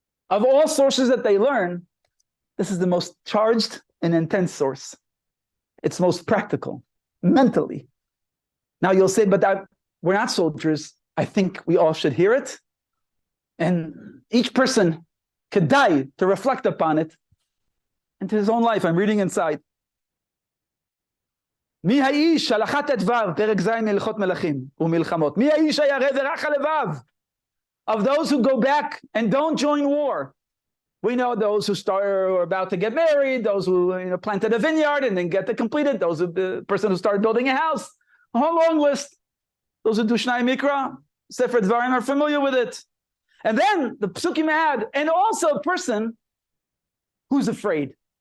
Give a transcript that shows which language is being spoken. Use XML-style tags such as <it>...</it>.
<en>Of all sources that they learn, this is the most charged and intense source. It's most practical, mentally. Now you'll say, but we're not soldiers. I think we all should hear it. And each person could die to reflect upon it into his own life. I'm reading inside.</en> <he>מי האיש הלכת את דבר, פרק ז' מהלכות מלכים ומלחמות. מי האיש הירא ורך הלבב?</he> <en>Of those who go back and don't join war. We know those who are about to get married, those who planted a vineyard and then get it completed, those who, the person who started building a house, a whole long list. Those who do Shnai Mikra, Sefer Dvarim are familiar with it. And then the Psukim add, and also a person who's afraid.</en>